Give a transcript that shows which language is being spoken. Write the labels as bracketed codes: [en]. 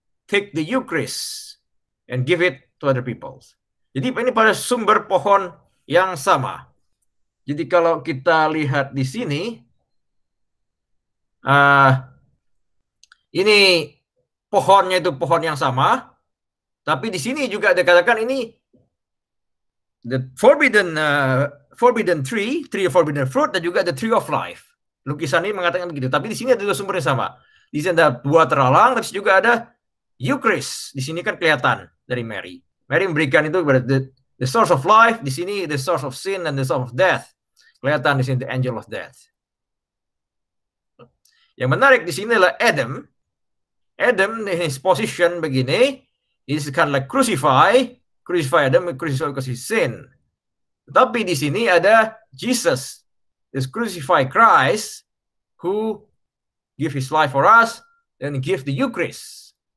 [en] take the Eucharist and give it to other people. [id] Jadi ini pada sumber pohon yang sama. Jadi kalau kita lihat di sini, ini pohonnya itu pohon yang sama, tapi di sini juga dikatakan ini [en] the forbidden tree of forbidden fruit, dan juga the tree of life. [id] Lukisan ini mengatakan begitu, tapi di sini ada dua sumber yang sama. Di sini ada buah terhalang, tapi juga ada Eucharist. Di sini kan kelihatan dari Mary. Mary memberikan itu kepada [en] the source of life, [id] di sini [en] the source of sin and the source of death. [id] Kelihatan di sini [en] the angel of death. [id] Yang menarik di sini adalah Adam. [en] Adam, his position [id] begini, [en] is kind of like crucify Adam, crucify because he's sin. [id] Tapi di sini ada [en] Jesus, this crucified Christ, who give his life for us and give the Eucharist.